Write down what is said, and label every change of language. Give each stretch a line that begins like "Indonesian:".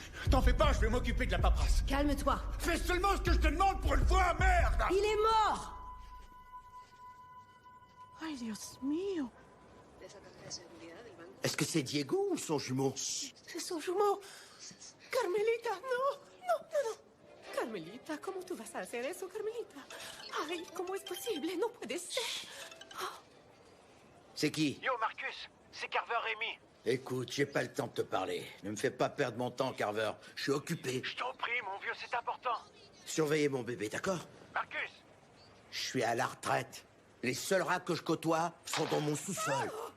French: T'en fais pas, je vais m'occuper de la paperasse. Calme-toi. Fais seulement ce que je te demande pour une fois, merde! Il est mort!
Spanish: Ay, Dios mío.
French: Est-ce que c'est Diego ou son jumeau? C'est son jumeau.
Spanish: Carmelita, no. Carmelita, ¿cómo tú vas a hacer eso, Carmelita? Ay, ¿cómo es posible? No puede ser.
French: C'est qui? Yo, Marcus, c'est Carver Rémy. Écoute, j'ai pas le temps de te parler. Ne me fais pas perdre mon temps, Carver. Je suis occupé. Je t'en prie, mon vieux, c'est important. Surveillez mon bébé, d'accord? Marcus! Je suis à la retraite. Les seuls rats que je côtoie sont dans mon sous-sol.